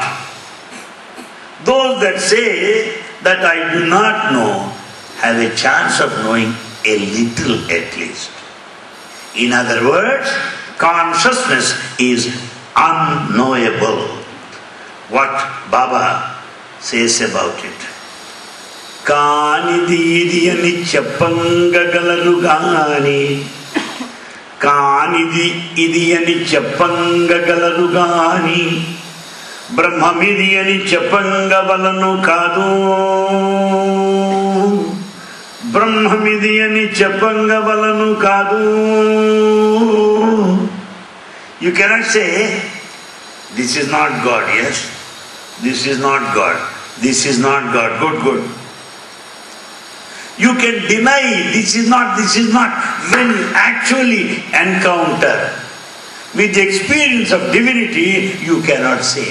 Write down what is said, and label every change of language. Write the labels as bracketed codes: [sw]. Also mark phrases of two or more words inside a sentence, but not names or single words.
[en] Those that say that I do not know have a chance of knowing a little at least. In other words, consciousness is unknowable. What Baba says about it. [te] కానిది ఇదియని చెప్పగలరు గాని. కానిది ఇదియని చెప్పగలరు గాని. బ్రహ్మమిదియని చెప్పవలెను కాదు. బ్రహ్మమిదియని చెప్పవలెను కాదు. [en] You cannot say, this is not God, yes? This is not God. This is not God. Good, good. You can deny this is not when you actually encounter with the experience of divinity, you cannot say.